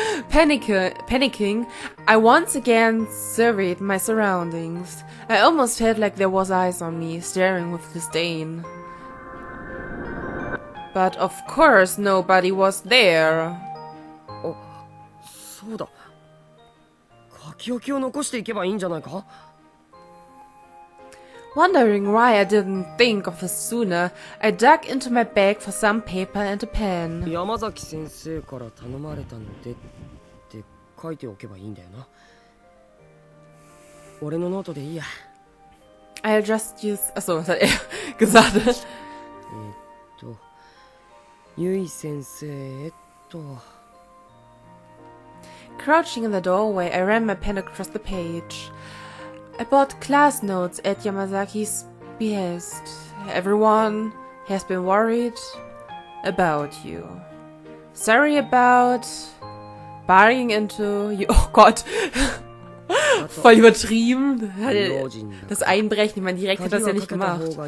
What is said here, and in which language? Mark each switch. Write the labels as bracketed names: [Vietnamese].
[English] Panicking, I once again surveyed my surroundings. I almost felt like there was eyes on me, staring with disdain. But of course nobody was there. [Japanese] あ、そうだ。書き置きを残していけばいいんじゃないか？ [English] Wondering why I didn't think of this sooner, I dug into my bag for some paper and a pen. [Japanese] 山崎先生から頼まれたのでって書いておけばいいんだよな。俺のノートでいいや。 [English] I'll just use... [German] Achso, was hat er gesagt? [Japanese] ゆい先生、 [English] Crouching in the doorway, I ran my pen across the page. I bought class notes at Yamazaki's behest. Everyone has been worried about you. Sorry about barging into you. [German] Oh Gott. Voll übertrieben. Das Einbrechen, ich meine, direkt hat das ja nicht gemacht.